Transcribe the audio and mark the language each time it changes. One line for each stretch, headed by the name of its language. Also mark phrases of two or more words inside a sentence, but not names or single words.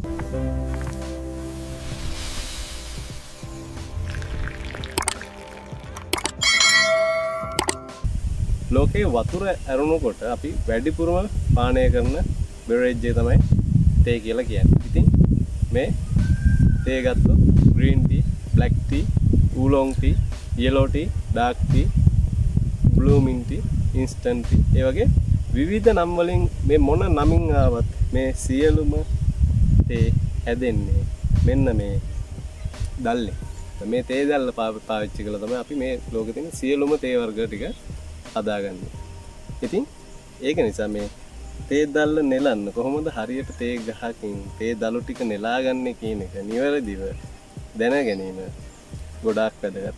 Sinhala: ලෝකේ වතුර ඇරුණුකොට අපි වැඩිපුරම පානය කරන බෙවරේජ් එක තමයි තේ කියලා කියන්නේ. ඉතින් මේ තේ ගත්තොත්
English: green tea, black tea, oolong tea, yellow tea, dark tea, blue mint tea, instant tea
Sinhala: ඒ වගේ විවිධ නම් වලින් මේ මොන නමින් ආවත් මේ සියලුම තේ හැදෙන්නේ මෙන්න මේ දැල්ලේ. මේ තේ දැල්ල පාවිච්චි කළා තමයි අපි මේ ලෝකේ තියෙන සියලුම තේ වර්ග ටික හදාගන්නේ. ඉතින් ඒක නිසා මේ තේ දැල්ල නෙලන්න කොහොමද හරියට තේ ගහකින් තේ දළු ටික නෙලාගන්නේ කියන එක නිවැරදිව දැන ගැනීම ගොඩාක් වැදගත්.